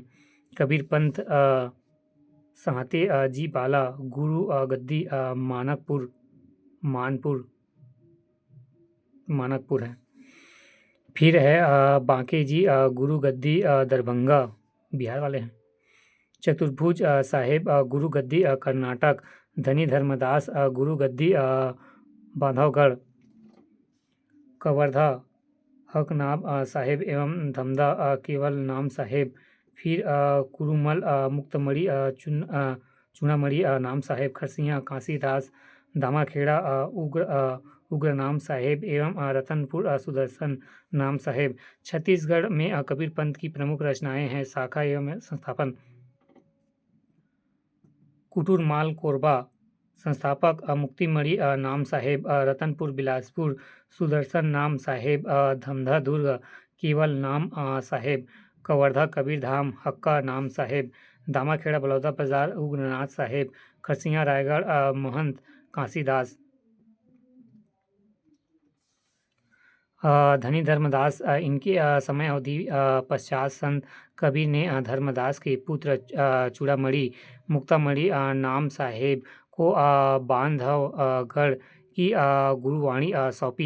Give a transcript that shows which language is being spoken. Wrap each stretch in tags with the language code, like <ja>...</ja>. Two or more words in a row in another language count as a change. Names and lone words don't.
<hi>कबीर पंथ सहते जी बाला गुरु गद्दी मानकपुर है। फिर है बांके जी गुरु गद्दी दरभंगा बिहार वाले हैं। चतुर्भुज साहेब गुरु गद्दी कर्नाटक। धनी धर्मदास गुरु गद्दी बांधवगढ़। कवर्धा हकनाब साहेब एवं धमदा केवल नाम साहेब। फिर कुरुमल मुक्तमणि चूनामणि नाम साहेब। खरसिया काशीदास दामाखेड़ा उग्र नाम साहेब एवं रतनपुर सुदर्शन नाम साहेब। छत्तीसगढ़ में कबीर पंथ की प्रमुख रचनाएं हैं। शाखा एवं संस्थापन। कुटुरमाल कोरबा। संस्थापक मुक्तिमणि नाम साहेब। रतनपुर बिलासपुर। सुदर्शन नाम साहेब धमधा दुर्ग केवल नाम साहेब। कवर्धा कबीर धाम हक्का नाम साहेब। दामाखेड़ा बलौदा बाजार उग्रनाथ साहेब। खरसिया रायगढ़ महंत काशीदास। धनी धर्मदास इनके समय अवधि पश्चात संत कबीर ने धर्मदास के पुत्र चूड़ामणि मुक्तामणि नाम साहेब को बांधवगढ़ की गुरुवाणी सौंपी।</hi>